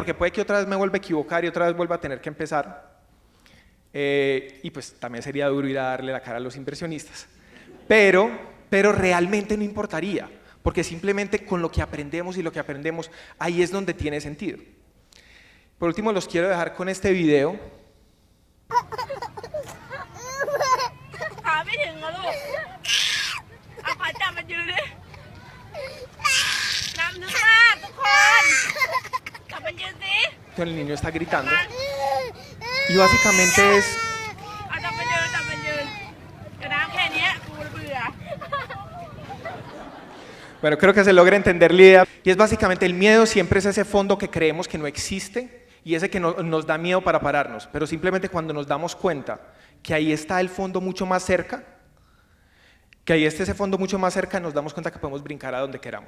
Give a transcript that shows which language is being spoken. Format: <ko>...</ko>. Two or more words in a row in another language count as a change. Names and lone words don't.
<es>Porque puede que otra vez me vuelva a equivocar y otra vez vuelva a tener que empezar. Y pues también sería duro ir a darle la cara a los inversionistas. Pero realmente no importaría, porque simplemente con lo que aprendemos y lo que aprendemos, ahí es donde tiene sentido. Por último, los quiero dejar con este video.</es> <th>ขาไม่ถึงเหรอลูกเอาขอจับมันยืนดิน้ำนึกมากทุกคนจับมันยืนสิ</th> <es>El niño está gritando. Y básicamente es...</es> <th>เอาจับมันยืนกระน้ำแค่เนี้ยกูเบื่อ</th> <es>Bueno, creo que se logra entender la idea. Y es básicamente el miedo siempre es ese fondo que creemos que no existe y ese que nos da miedo para pararnos. Pero simplemente cuando nos damos cuenta que ahí está el fondo mucho más cerca, que ahí está ese fondo mucho más cerca, nos damos cuenta que podemos brincar a donde queramos.</es>